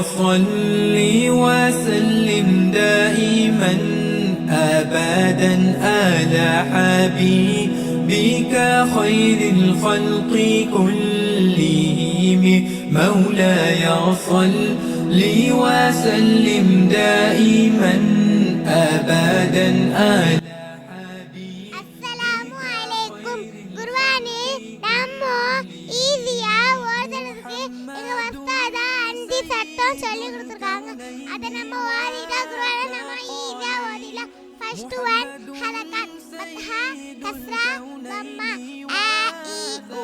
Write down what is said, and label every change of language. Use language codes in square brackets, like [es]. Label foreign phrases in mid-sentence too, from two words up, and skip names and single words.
[ar] صل وسلم دائما أبدا على حبيبك خير الخلق كلهم مولاي صل وسلم دائما أبدا على [ta] சொல்லி கொடுத்திருக்காங்க. அத நம்ம ஓதிட்டா குர்ஆனை நம்ம ஈஸியா ஓதிடலாம். [en] first one [ta] ஹரகத் ஃபத்ஹா கஸ்ரா தம்மா ஆ இ உ.